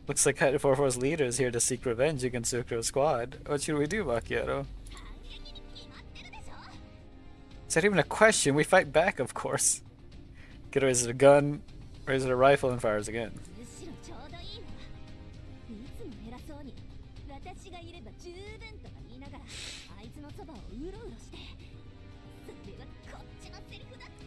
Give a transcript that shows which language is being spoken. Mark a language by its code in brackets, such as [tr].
[en] Looks like Hyde 404's leader is here to seek revenge against Zucro's squad. What should we do, Macchiato? [ja] 反撃に決まってるでしょ [en] Is that even a question? We fight back, of course. Kid raises a gun, raises a rifle, and fires again. [ja] むしろちょうどいいわいつも偉そうに私がいれば十分とか言いながらあいつのそばをうろうろしてそれはこっちのセリフだって